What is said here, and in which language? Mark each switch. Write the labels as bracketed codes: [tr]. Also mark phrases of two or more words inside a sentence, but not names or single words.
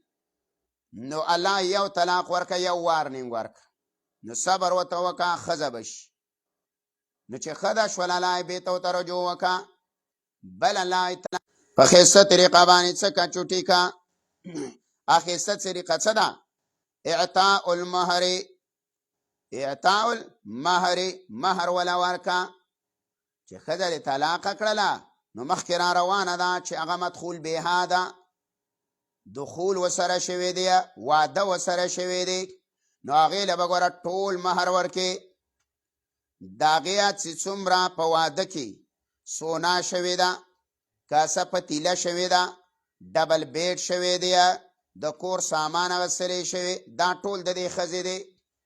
[ps] نو الله یو طلاق ورکه، یو وارنینګ ورکه. نو صبر ورته وکړه، ښځه به شي. نو چې ښه ده شوله، الله یې بېرته ورته رجوع وکړه. بل الله تعالی په ښایسته طریقه باندې څه که چوټي که. [ar] ښایسته طریقه څه ده؟ اعطاء المهر. اعطاء المهر، [ps] مهر ولا ورکه. چې ښځه دې طلاقه کړله، نو مخکې را روانه ده چې هغه مدخول بها ده، دخول ورسره شوی دی، واده ورسره شوی دی. نو هغې له به ګوره ټول مهر ورکې. د هغې چې څومره په واده کې سونا شوې ده، کاسه پتیله شوې ده، [en] double bed [ps] شوی دی، د کور سامان اغوستلی شوی، دا ټول د دې ښځې دی.